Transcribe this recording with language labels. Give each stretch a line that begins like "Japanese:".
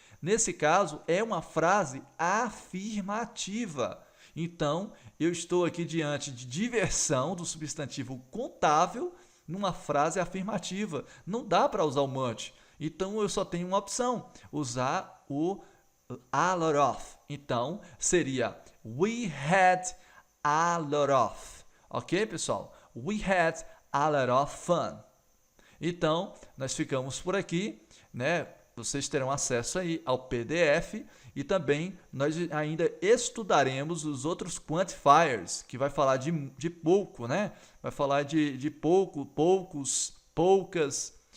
Portuguese: Nesse caso, é uma frase afirmativa. Então, eu estou aqui diante de diversão do substantivo contável numa frase afirmativa. Não dá para usar o much. Então, eu só tenho uma opção, usar o a lot of. Então, seria
English: we had a lot of. Ok,
Portuguese: pessoal?
English: We had a lot of fun.
Portuguese: Então, nós ficamos por aqui, né? Vocês terão acesso aí ao PDF E também nós ainda estudaremos os outros quantifiers, que vai falar de pouco, né? Vai falar de pouco, poucos, poucas.